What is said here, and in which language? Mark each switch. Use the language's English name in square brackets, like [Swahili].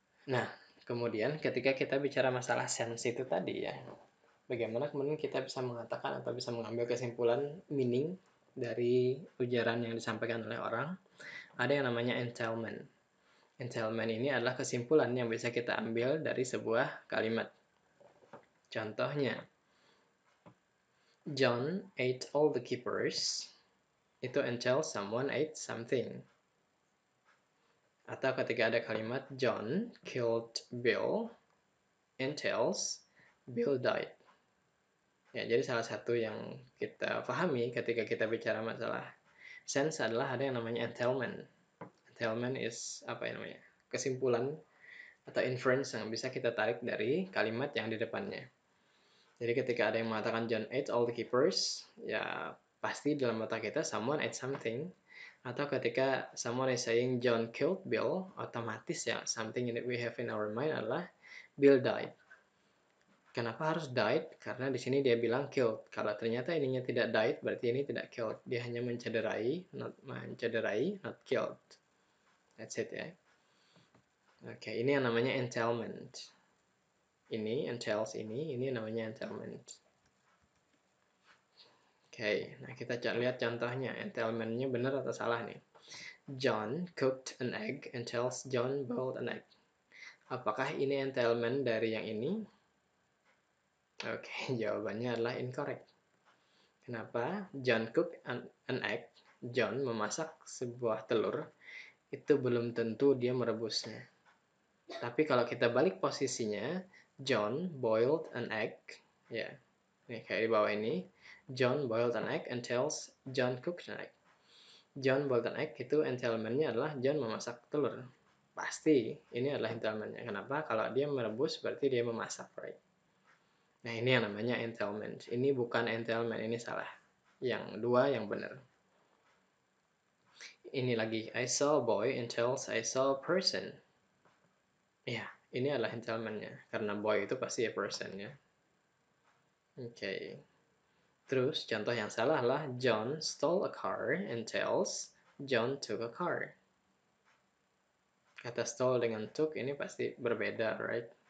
[Indonesian] Nah, kemudian ketika kita bicara masalah sense itu tadi ya, bagaimana kemudian kita bisa mengatakan atau bisa mengambil kesimpulan meaning dari ujaran yang disampaikan oleh orang? Ada yang namanya entailment. Entailment ini adalah kesimpulan yang bisa kita ambil dari sebuah kalimat. Contohnya, [English] John ate all the keepers. Itu entails someone ate something. [Indonesian] Atau ketika ada kalimat [English] John killed Bill, entails Bill died. [Indonesian] Ya, jadi salah satu yang kita pahami ketika kita bicara masalah sense adalah ada yang namanya entailment. [English] Entailment is [Indonesian] apa ya namanya? Kesimpulan atau inference yang bisa kita tarik dari kalimat yang di depannya. Jadi ketika ada yang mengatakan [English] John ate all the keepers, [Indonesian] ya pasti dalam otak kita [English] someone ate something. [Indonesian] Atau ketika [English] someone is saying John killed Bill, [Indonesian] otomatis ya [English] something that we have in our mind adalah Bill died. [Indonesian] Kenapa harus died? Karena di sini dia bilang killed. Kalau ternyata ininya tidak died, berarti ini tidak killed. Dia hanya mencederai, [English] not killed. That's it [Indonesian] ya. Oke, ini yang namanya entailment. Ini entails ini namanya entailment. Oke, nah kita lihat contohnya. Entailment-nya benar atau salah nih? [English] John cooked an egg entails John boiled an egg. [Indonesian] Apakah ini entailment dari yang ini? Oke, jawabannya adalah incorrect. Kenapa? [English] John cooked an egg. [Indonesian] John memasak sebuah telur. Itu belum tentu dia merebusnya. Tapi kalau kita balik posisinya, [English] John boiled an egg. [Indonesian] Ya, nih kayak di bawah ini. [English] John boiled an egg entails John cooked an egg. John boiled an egg [Indonesian] itu entailment-nya adalah John memasak telur. Pasti ini adalah entailment-nya. Kenapa? Kalau dia merebus berarti dia memasak, right? Nah, ini yang namanya entailment. Ini bukan entailment, ini salah. Yang dua yang benar. Ini lagi, [English] I saw a boy entails I saw a person. [Indonesian] Ya, ini adalah entailment-nya. Karena boy itu pasti [English] a person [Indonesian] ya. Oke. Terus contoh yang salah adalah [English] John stole a car entails John took a car. [Indonesian] Kata stole dengan took ini pasti berbeda, right?